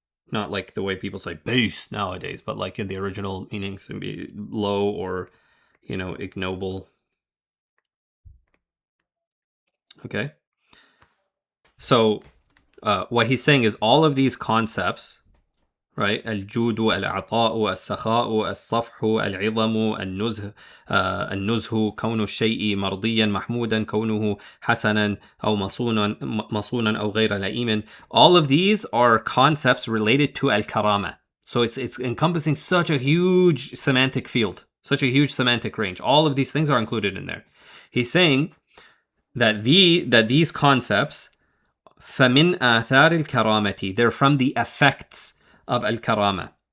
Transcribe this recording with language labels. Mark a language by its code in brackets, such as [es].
[en] Not like the way people say base nowadays, but like in the original meanings, it would be low or, ignoble. Okay. So what he's saying is all of these concepts, right? [ar] الجود, العطاء, السخاء, الصفح, العظم, النزه, كون الشيء مرضيا محمودا, كونه حسنا أو مصونا أو غير لئيم. [en] All of these are concepts related to al-karama. So it's encompassing such a huge semantic field, such a huge semantic range. All of these things are included in there. He's saying that these concepts, [ar] فَمِنْ آثَارِ الْكَرَامَةِ, [en] they're from the effects of al-karama.